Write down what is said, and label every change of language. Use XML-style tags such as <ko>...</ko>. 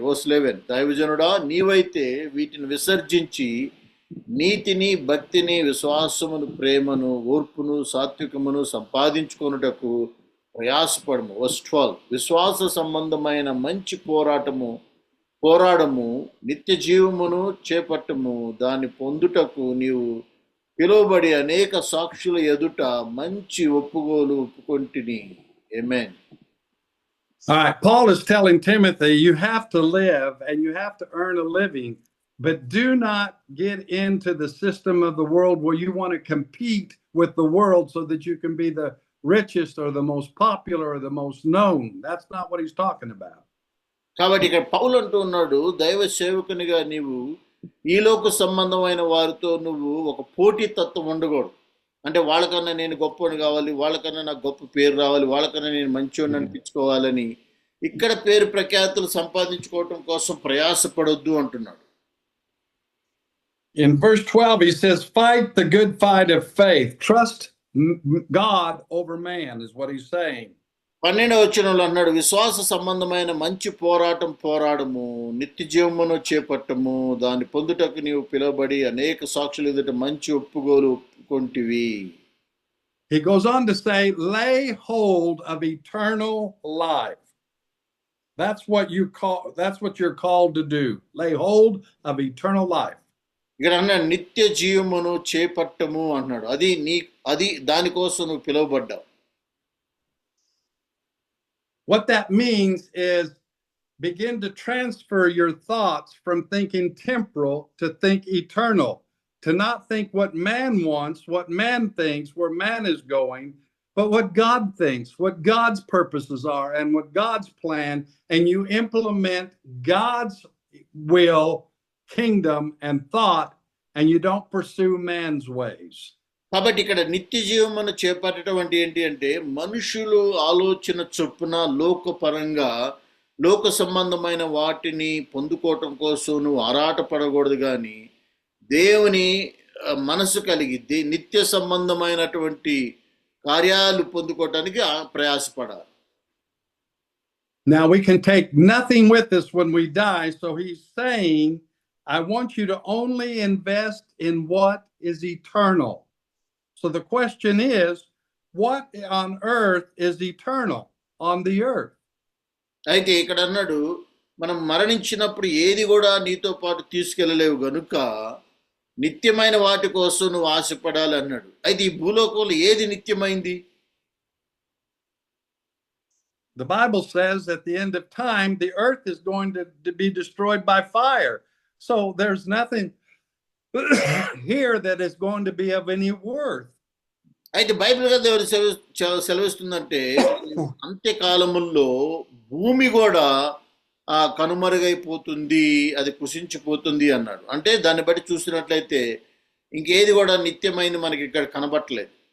<te>Verse 11, దైవజనుడా, నీవైతే వీటిని విసర్జించి నీతిని, భక్తిని, విశ్వాసమును, ప్రేమను, ఓర్పును, సాత్వికమును సంపాదించుకొనుటకు ప్రయాసపడము. వర్స్ 12, విశ్వాస సంబంధమైన మంచి పోరాడము, నిత్య జీవమును చేపట్టము. దాన్ని పొందుటకు నీవు పిలువబడి అనేక సాక్షుల ఎదుట మంచి ఒప్పుకొంటిని.</te> <en>Amen. All right, Paul is telling Timothy, you have to live and you have to earn a living, but do not get into the system of the world where you want to compete with the world so that you can be the richest or the most popular or the most known. That's not what he's talking about.</en> <te>కాబట్టి ఇక్కడ పౌలు అంటూ ఉన్నాడు, దైవ సేవకునిగా నీవు ఈ లోక సంబంధమైన వారితో నువ్వు ఒక పోటీ తత్వం ఉండకూడదు. అంటే వాళ్ళకన్నా నేను గొప్పని కావాలి, వాళ్ళకన్నా నాకు గొప్ప పేరు రావాలి, వాళ్ళకన్నా నేను మంచివాడిని అనిపించుకోవాలని ఇక్కడ పేరు ప్రఖ్యాతులు సంపాదించుకోవటం కోసం ప్రయాసపడొద్దు అంటున్నాడు.</te> <en>In verse 12 he says, fight the good fight of faith. Trust God over man is what he's saying.</en> <te>12వ వచనంలో అన్నాడు, విశ్వాస సంబంధమైన మంచి పోరాడము, నిత్య జీవమును చేపట్టము. దాన్ని పొందుటకు నీవు పిలువబడి అనేక సాక్షుల ఎదుట మంచి ఒప్పుకొంటివి.</te> <en>He goes on to say, lay hold of eternal life. That's what you're called to do. Lay hold of eternal life.</en> <te>ఇక్కడ అన్నాడు నిత్య జీవమును చేపట్టము అన్నాడు. అది దానికోసం నువ్వు పిలువబడ్డావు.</te> <en>What that means is begin to transfer your thoughts from thinking temporal to think eternal, to not think what man wants, what man thinks, where man is going, but what God thinks, what God's purposes are, and what God's plan, and you implement God's will, kingdom, and thought, and you don't pursue man's ways.</en> <te>కాబట్టి ఇక్కడ నిత్య జీవమును చేపట్టడం అంటే ఏంటి అంటే మనుషులు ఆలోచన చొప్పున లోకపరంగా లోక సంబంధమైన వాటిని పొందుకోవటం కోసం నువ్వు ఆరాటపడకూడదు, కానీ దేవుని మనసు కలిగి నిత్య సంబంధమైనటువంటి కార్యాలు పొందుకోవటానికి ప్రయాసపడాలి.</te> <en>Now we can take nothing with us when we die, so he's saying, I want you to only invest in what is eternal. So the question is, what on earth is eternal on the earth?</en> <te>అయితే ఇక్కడ అన్నాడు, మనం మరణించినప్పుడు ఏది కూడా నీతో పాటు తీసుకెళ్ళలేవు గనుక నిత్యమైన వాటి కోసం నువ్వు ఆశపడాలి అన్నాడు. అయితే ఈ భూలోకంలో ఏది నిత్యమైంది?</te> <en>The Bible says at the end of time, the earth is going to be destroyed by fire. So there's nothing here that is going to be of any worth.</en> <te>అయితే బైబిల్ కదా ఎవరు సెలవిస్తుందంటే అంత్యకాలముల్లో భూమి కూడా కనుమరుగైపోతుంది, అది కుసించిపోతుంది అన్నాడు. అంటే దాన్ని బట్టి చూసినట్లయితే ఇంకేది కూడా నిత్యమైంది మనకి ఇక్కడ కనబట్టలేదు.</te>